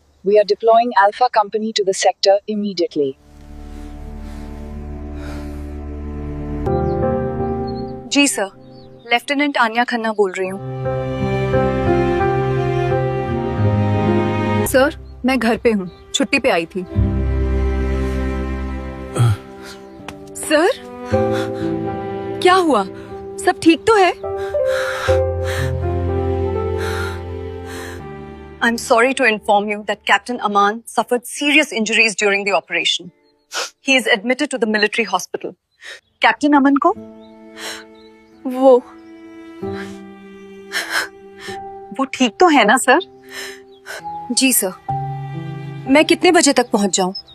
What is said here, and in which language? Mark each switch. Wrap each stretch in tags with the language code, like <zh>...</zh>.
<en>We are deploying Alpha Company to the sector immediately.</en> <hi>Ji sir, lieutenant Anya Khanna बोल रही हूँ। Sir, मैं घर पे हूँ, छुट्टी पे आई थी। सर, क्या हुआ? सब ठीक तो है?</hi> <en>I'm sorry to inform you that Captain Aman suffered serious injuries during the operation. He is admitted to the military hospital.</en> <hi>Captain Aman को वो ठीक तो है ना सर? जी सर। मैं कितने बजे तक पहुंच जाऊं?</hi>